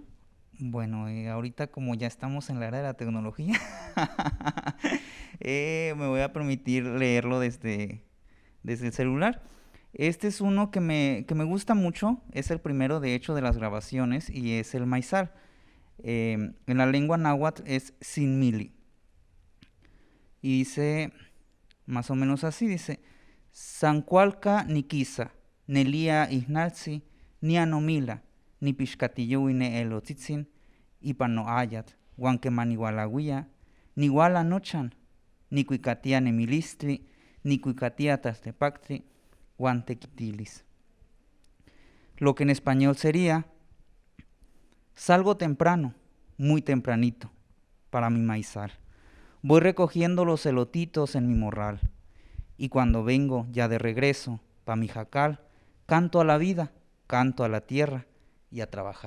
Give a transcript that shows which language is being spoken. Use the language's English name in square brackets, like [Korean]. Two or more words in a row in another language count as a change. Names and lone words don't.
[Spanish] Bueno, ahorita como ya estamos en la era de la tecnología, me voy a permitir leerlo desde el celular. Este es uno que me gusta mucho, es el primero de hecho de las grabaciones y es el maizal. En la lengua náhuatl es sinmili. Y dice más o menos así, dice: [Nahuatl languages] Sancualca ni quisa, nelia ignalzi, ni anomila, ni pixcatiyuine elotzitzin, ipano ayat, guanqueman igualaguia, ni guala nochan, ni cuicatia nemilistri, ni cuicatia tastepactri, guantequitilis. [Spanish] Lo que en español sería: salgo temprano, muy tempranito, para mi maizal. Voy recogiendo los elotitos en mi morral. Y cuando vengo ya de regreso, pa' mi jacal, canto a la vida, canto a la tierra y a trabajar.